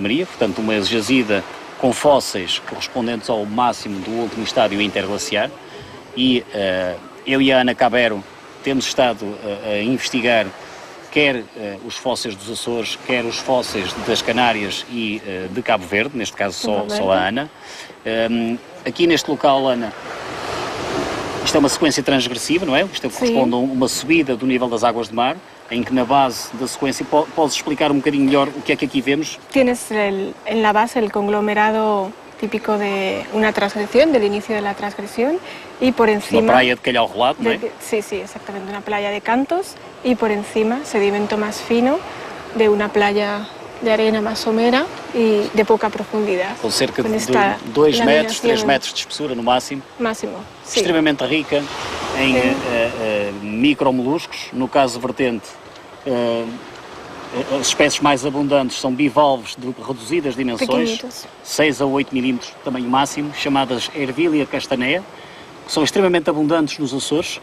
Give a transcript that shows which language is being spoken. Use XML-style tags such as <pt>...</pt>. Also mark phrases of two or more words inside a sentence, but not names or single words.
<pt>Maria, portanto uma jazida com fósseis correspondentes ao máximo do último estádio interglaciar, e eu e a Ana Cabero temos estado a investigar quer os fósseis dos Açores, quer os fósseis das Canárias e de Cabo Verde, neste caso só a Ana. Aqui neste local, Ana, isto é uma sequência transgressiva, não é? Isto corresponde a uma subida do nível das águas de mar, em que na base da sequência podes explicar um bocadinho melhor o que é que aqui vemos?</pt> <es>Tienes en la base el conglomerado típico de una transgresión, del inicio de la transgresión, y por encima...</es> <pt>Uma praia de calhau rolado, não é?</pt> <es>Sí, sí, exactamente, una playa de cantos, y por encima sedimento más fino de una playa de arena más somera y de poca profundidad.</es> <pt>Com cerca de 2 metros, 3 metros de espessura no máximo. Máximo, sim. Extremamente rica em micromoluscos. No caso vertente, as espécies mais abundantes são bivalves de reduzidas dimensões, 6 a 8 milímetros de tamanho máximo, chamadas Ervilia castanea, que são extremamente abundantes nos Açores.</pt>